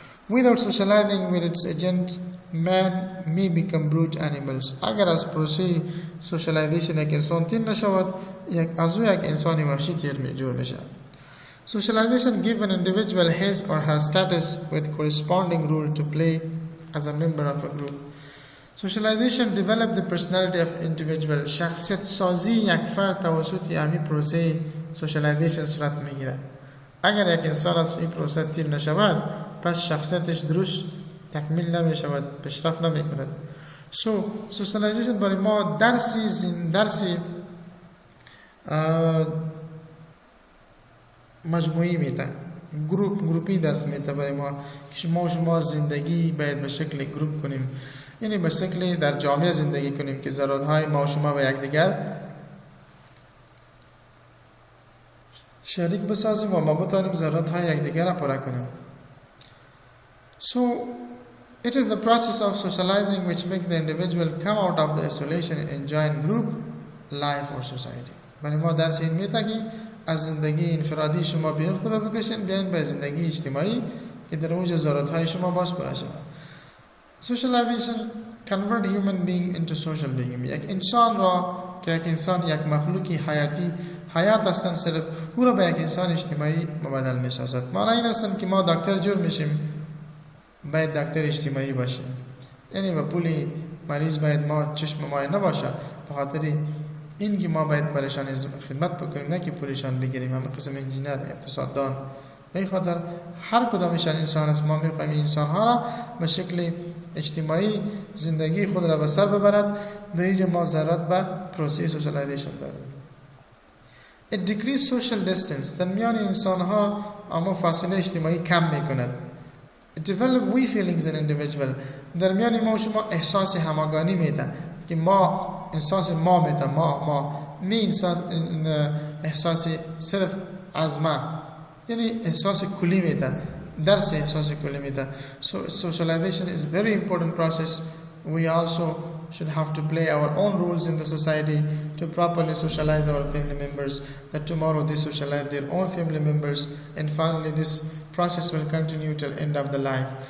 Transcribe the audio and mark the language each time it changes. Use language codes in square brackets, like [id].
[en] Without socializing with its agent, man may become brute animals. [fa] اگر از پروسه سوشالایزیشن یک انسان تین نشود، از یک انسانی وحشی جور میشه. [en] Socialization gives an individual his or her status with corresponding role to play as a member of a group. Socialization develops the personality of individual. [fa] شخصیت سازی یک فرد توسط همین پروسه socialization صورت میگیرد. اگر یک انسان از این پروسه تیر نشود، پس شخصیتش درست تکمیل نمیشود، پیشرفت نمیکند. socialization برای ما درسی مجموعی میده، گروپی درس میده برای ما که شما زندگی باید به شکل گروپ کنیم، یعنی به شکل در جامعه زندگی کنیم که ضرورتهای ما و شما و یکدیگر شریک بسازیم و ما بتوانیم ضرورتهای یکدیگر را پورا کنیم. [en] So it is the process of socializing which makes the individual come out of the isolation and join group life or society. [fa] برای ما درس این میده که از زندگی انفرادی شما بیرون خود بکشین، بیاین به زندگی اجتماعی که در اونجا ضرورتهای شما باز پورا شود. [en] Socialization convert human being into social being. [fa] یک انسان را که یک انسان یک مخلوقی حیات هستن، صرف او را به یک انسان اجتماعی مبادل می سازد. معنی این هستن که ما دکتر جور میشیم، باید دکتر اجتماعی باشیم، یعنی با پولی مریض باید ما چشم ما نباشه، به خاطر این که ما باید برایشان خدمت بکنیم، نه که پولشان بگیریم. همه قسم انجینر، اقتصاددان، به خاطر هر کدامشان انسان است. ما میخوایم این انسان ها را به شکل اجتماعی زندگی خود را به سر ببرد. در اینجا ما ضرورت به پروسه سوشالایزیشن داریم. [en] It decrease social distance. [fa] در میان انسان ها اما فاصله اجتماعی کم میکند. [en] It develop we feelings in individual. [fa] در میان ما و شما احساس همگانی میده که ما احساس ما میده، ما نه احساس صرف از ما، یعنی احساس کلی میده، درس احساس کلی میده. [en] So socialization is a very important process. We also should have to play our own roles in the society to properly socialize our family members, that tomorrow they socialize their own family members, and finally this process will continue till end of the life.